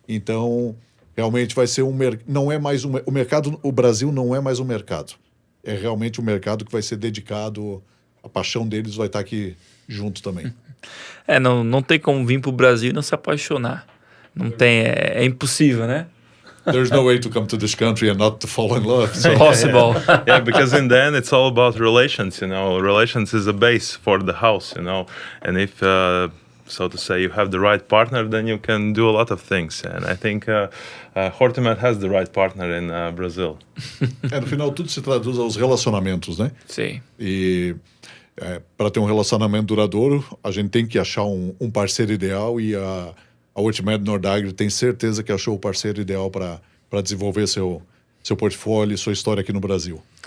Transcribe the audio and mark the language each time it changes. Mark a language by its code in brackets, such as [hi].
[pt] Então, realmente vai ser não é mais o mercado, o Brasil não é mais um mercado. É realmente um mercado que vai ser dedicado, a paixão deles vai estar aqui junto também. Não tem como vir pro Brasil e não se apaixonar. Não tem, é impossível, né? [en] There's no way to come to this country and not to fall in love. So. Possible. Yeah, because in the end, it's all about relations. Relations is a base for the house. And if, so to say, you have the right partner, then you can do a lot of things. And I think Hortimed has the right partner in Brazil. [pt] No final, tudo se traduz aos relacionamentos, né? Sim. E para ter um relacionamento duradouro, a gente tem que achar um parceiro ideal, e a Hortimed Nordagro tem certeza que achou o parceiro ideal para desenvolver seu portfólio e sua história aqui no Brasil.